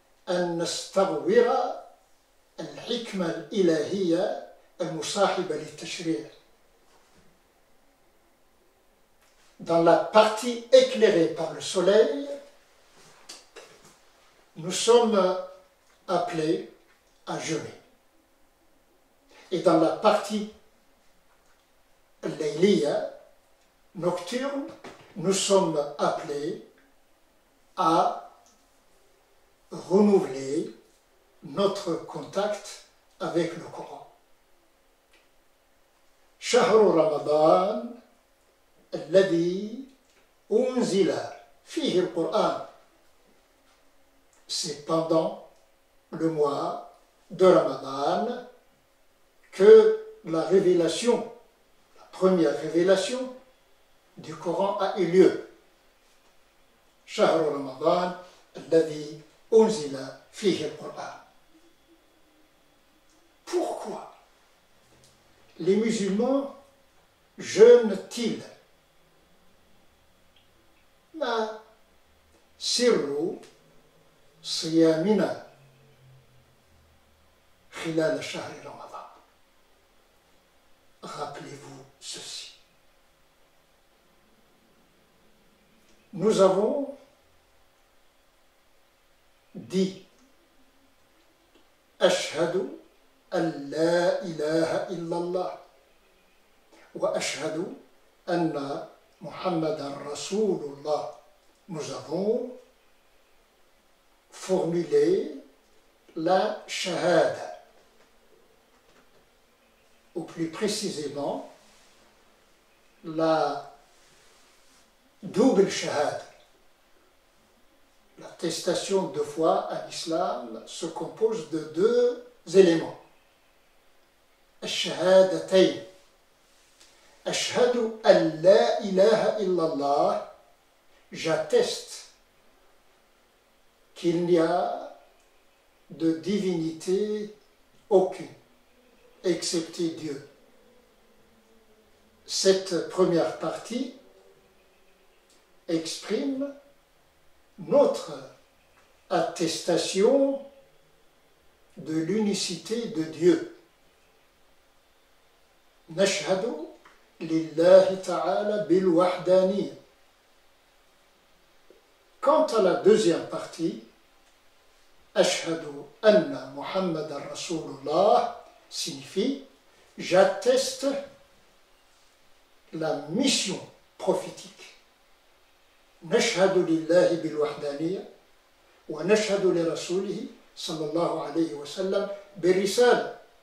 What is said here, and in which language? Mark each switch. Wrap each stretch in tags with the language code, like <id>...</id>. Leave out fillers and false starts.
<ar>أن نستغور الحكمة الإلهية المصاحبة للتشريع.</ar> <fr>Dans la partie éclairée par le soleil, nous sommes appelés à jeûner. Et dans la partie layliya, nocturne, nous sommes appelés à renouveler notre contact avec le Coran.</fr> <ar>شهر رمضان الذي أنزل فيه القرآن.</ar> <fr>C'est pendant le mois de Ramadan que la révélation, la première révélation du Coran a eu lieu.</fr> <ar>شهر رمضان الذي أنزل فيه القرآن.</ar> <fr>Pourquoi les musulmans jeûnent-ils?</fr> <ar>ما سر صيامنا خلال شهر رمضان؟</ar> <fr>Rappelez-vous ceci. Nous avons dit</fr> <ar>أشهد أن لا إله إلا الله وأشهد أن محمدا رسول الله.</ar> <fr>Nous avons formulé la shahada, ou plus précisément la double shahada. L'attestation de foi à l'islam se compose de deux éléments.</fr> <ar>الشهادتين أشهد أن لا إله إلا الله,</ar> <fr>j'atteste qu'il n'y a de divinité aucune, excepté Dieu. Cette première partie exprime notre attestation de l'unicité de Dieu.</fr> <ar>نشهد لله تعالى بالوحدانية.</ar> <fr>Quant à la deuxième partie,</fr> <ar>أشهد أن محمد رسول الله</ar> <fr>signifie j'atteste la mission prophétique.</fr> <ar>نشهد لله بالوحدانية ونشهد لرسوله صلى الله عليه وسلم بالرسالة.</ar>